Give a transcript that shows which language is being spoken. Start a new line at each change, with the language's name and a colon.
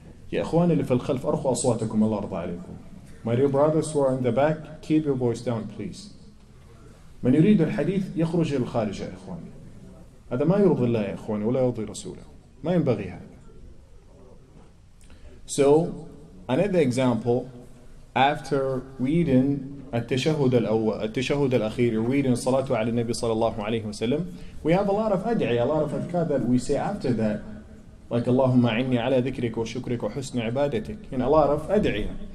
Arabic: يا إخواني اللي في الخلف أرخوا أصواتكم الله يرضى عليكم.
English: My dear brothers who are in the back, keep your voice down please.
Arabic: من يريد الحديث يخرج إلى الخارج يا إخواني. هذا ما يرضي الله يا إخواني ولا يرضي رسوله. ما ينبغي هذا.
English: So another example, after reading التشهد الأخير, reading
Arabic: الصلاة على النبي صلى الله عليه وسلم,
English: we have a lot of ad'iyah, a lot of adhkar that we say after that, like
Arabic: اللهم أعني على ذكرك وشكرك وحسن عبادتك,
English: and a lot of ad'iyah.